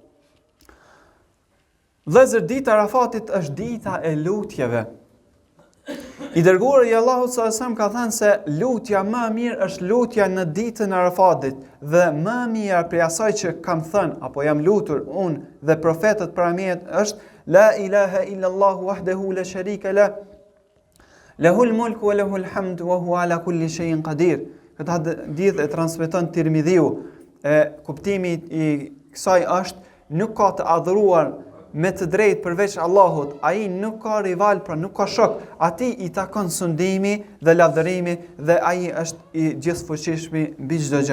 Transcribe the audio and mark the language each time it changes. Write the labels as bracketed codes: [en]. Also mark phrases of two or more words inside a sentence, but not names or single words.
[sq] Vëllezër, dita e Arafatit është dita e lutjeve. I dërguari i Allahut [ar] صلى الله عليه وسلم [sq] ka thënë se lutja më e mirë është lutja në ditën e Arafatit dhe më e mira prej asaj që kam thënë apo jam lutur unë dhe profetët para meje është [ar] لا إله إلا الله وحده لا شريك لا له الملك وله الحمد وهو على كل شيء قدير. [sq] Këtë hadith e transmeton Tirmidhiu. Kuptimi i kësaj është nuk ka të adhuruar me të drejtë përveç Allahut, ai nuk ka rival, pra nuk ka shok, atij i takon sundimi dhe lavdërimi dhe ai është i gjithfuqishëm mbi çdo gjë.